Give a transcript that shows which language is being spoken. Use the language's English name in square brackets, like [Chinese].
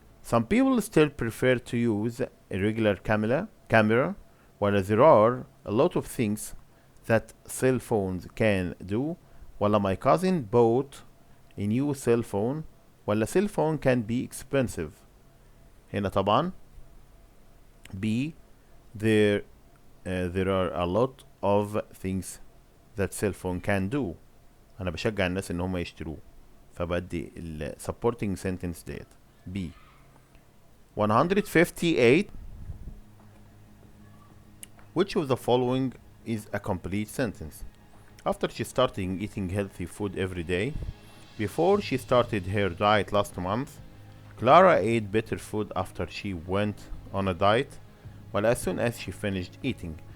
[English] Some people still prefer to use a regular camera while there are a lot of things that cell phones can do ولا my cousin bought a new cell phone ولا cell phone can be expensive. [Arabic] هنا طبعا [English] B there are a lot of things that cell phone can do. [Arabic] أنا بشجع الناس إن هم يشتروه، فبدي ال [English] supporting sentence [Arabic] ديت B. [English] 158 which of the following is a complete sentence? After she started eating healthy food every day, before she started her diet last month, Clara ate better food after she went on a diet well as soon as she finished eating.